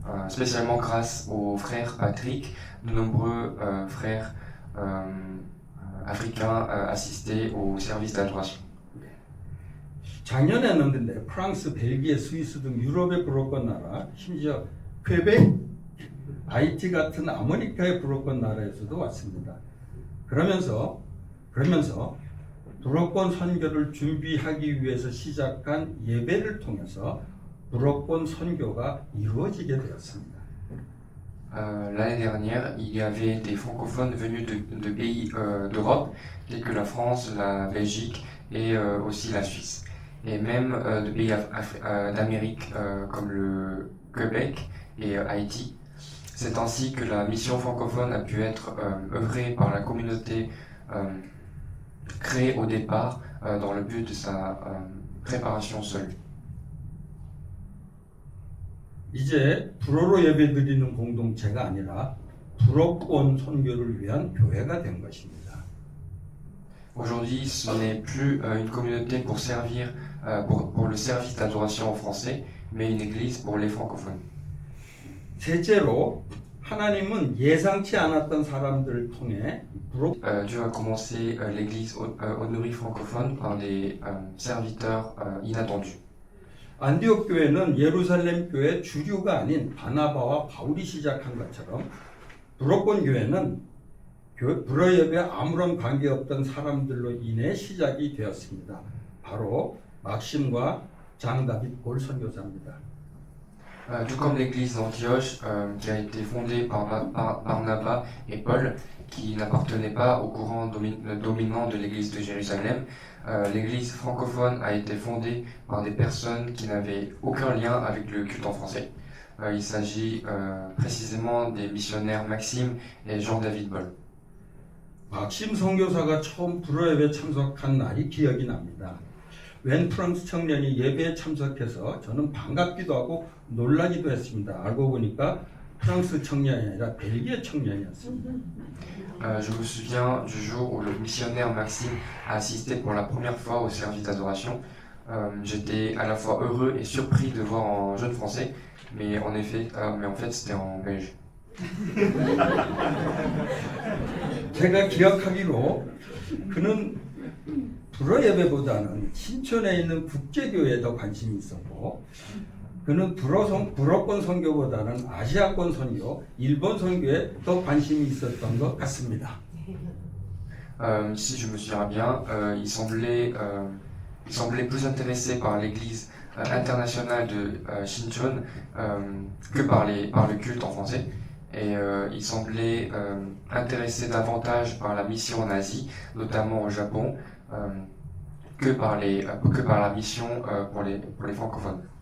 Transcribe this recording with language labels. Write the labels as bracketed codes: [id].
[fr] Spécialement grâce aux frères Patrick, de nombreux frères africains assistaient au service d'adoration. [ko] 작년에는 근데 프랑스, 벨기에, 스위스 등 유럽의 불어권 나라, 심지어 퀘벡, 하이티 같은 아메리카의 불어권 나라에서도 왔습니다. 그러면서 불어권 선교를 준비하기 위해서 시작한 예배를 통해서 불어권 선교가 이루어지게 되었습니다. [fr] L'année dernière, il y avait des francophones venus de pays d'Europe, tels que la France, la Belgique et aussi la Suisse. Et même de pays d'Amérique comme le Québec et Haïti. C'est ainsi que la mission francophone a pu être œuvrée par la communauté créée au départ dans le but de sa préparation seule. [ko] 이제 불어로 예배드리는 공동체가 아니라 불어권 선교를 위한 교회가 된 것입니다. [fr] Aujourd'hui, ce n'est plus une communauté pour servir pour le service d'adoration en français, mais une église pour les francophones. [ko] 셋째로 하나님은 예상치 않았던 사람들을 통해 [fr] Dieu a commencé l'église Onuri francophone par des serviteurs inattendus. [ko] 안디옥 교회는 예루살렘 교회 주류가 아닌 바나바와 바울이 시작한 것처럼 불어권 교회는 불어 예배에 아무런 관계없던 사람들로 인해 시작이 되었습니다. 바로 막심과 장다빗 볼 선교사입니다. [fr] Tout comme l'église d'Antioche, qui a été fondée par Barnabas et Paul, qui n'appartenaient pas au courant dominant de l'église de Jérusalem, l'église francophone a été fondée par des personnes qui n'avaient aucun lien avec le culte en français. Il s'agit précisément des missionnaires Maxime et Jean-David Boll. [ko] 막심 선교사가 처음 불어 예배 참석한 날이 기억이 납니다. 웬 프랑스 청년이 예배에 참석해서 저는 반갑기도 하고 놀라기도 했습니다. 알고 보니까 프랑스 청년이 아니라 벨기에 청년이었습니다. [fr] Je me souviens du jour où le missionnaire Maxime a assisté pour la première fois au service d'adoration. J'étais à la fois heureux et surpris de voir un jeune français, mais en fait c'était en belge. [ko] 제가 기억하기로 그는 불어 예배보다는 신촌에 있는 국제교회에 더 관심이 있었고 그는 불어권 선교보다는 아시아권 선교, 일본 선교에 더 관심이 있었던 것 같습니다. [fr] Si je me souviens bien, il semblait plus intéressé par l'église internationale de Shincheon que par le culte en français. Et il semblait intéressé davantage par la mission en Asie, notamment au Japon, que par la mission pour les francophones.